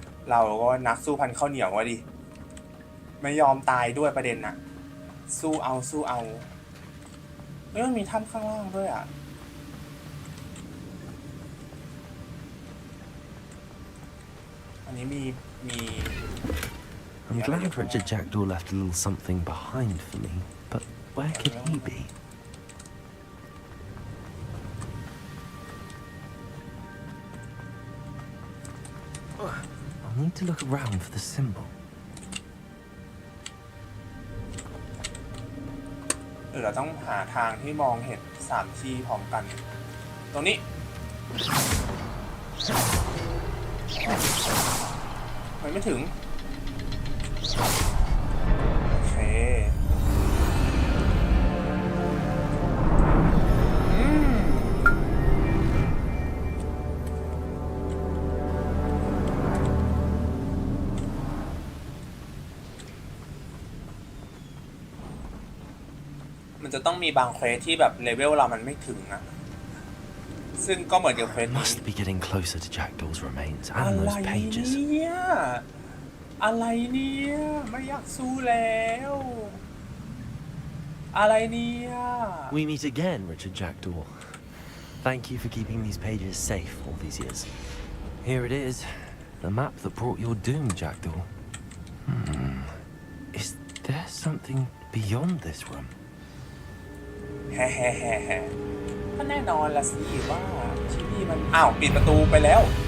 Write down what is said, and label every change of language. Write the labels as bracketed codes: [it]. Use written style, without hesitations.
[th] เราก็นักสู้พันข้าวเหนียววะดิไม่ยอมตายด้วยประเด็นน่ะสู้เอามันมีถ้ำข้างล่างด้วยอ่ะอันนี้มี [en] I'm glad Richard Jackdaw left a little something behind for me, but where could he be? I'll need to look around for the symbol. [th] เราต้องหาทางที่มองเห็น3ที่พร้อมกันตรงนี้มันไม่ถึงโอเค มันจะต้องมีบางเควสที่แบบเลเวลเรามันไม่ถึงอะซึ่งก็เหมือนกับเควส [en] Must be getting closer to Jackdaw's remains [th] อะ [en] and [th] ไร [en] those pages. [th] เนี่ยอะไรเนี่ยไม่อยากสู้แล้วอะไรเนี่ย [en] We meet again, Richard Jackdaw. Thank you for keeping these pages safe all these years. Here it is, the map that brought your doom, Jackdaw. Is there something beyond this room? [th] แฮ่ก็แน่นอนละสิว่าที่นี่มันอ้าวปิดประตูไปแล้ว